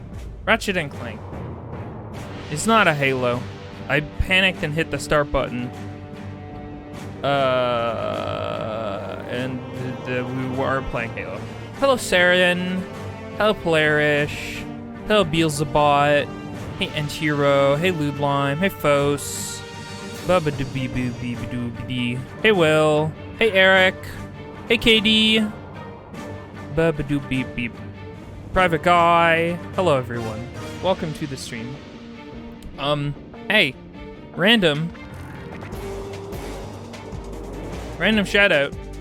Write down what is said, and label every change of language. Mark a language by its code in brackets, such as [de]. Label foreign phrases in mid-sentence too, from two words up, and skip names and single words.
[en] Ratchet and Clank. It's not a Halo. I panicked and hit the start button. And we were playing Halo. Hello, Saren. Hello, Polaris. Hello, Beelzebot. Hey, Entiro. Hey, Ludlime. Hey, Fos. Bubba-doo-bee-boo-bee-bee-doo-bee-dee. Hey, Will. Hey, Eric. Hey, KD. Bubba-doo-beep-beep. Private Guy. Hello, everyone. Welcome to the stream. Hey. Random shout out.